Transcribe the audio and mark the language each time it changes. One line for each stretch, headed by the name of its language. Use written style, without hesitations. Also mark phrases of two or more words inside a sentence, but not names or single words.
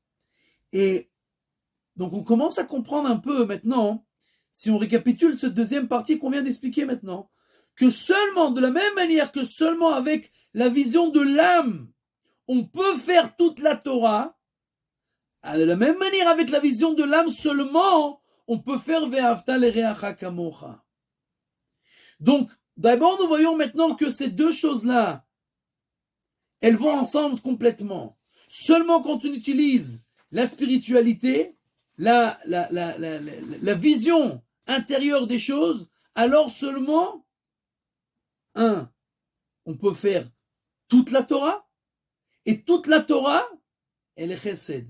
French: Et donc on commence à comprendre un peu maintenant, si on récapitule cette deuxième partie qu'on vient d'expliquer maintenant, que seulement, de la même manière que seulement avec la vision de l'âme, on peut faire toute la Torah, de la même manière avec la vision de l'âme seulement, on peut faire
Hebrew: ואהבת לרעך כמוך.
French: Donc, d'abord, nous voyons maintenant que ces deux choses-là, elles vont ensemble complètement. Seulement quand on utilise la spiritualité, la vision intérieure des choses, alors seulement, on peut faire toute la Torah, et toute la Torah, elle est chesed.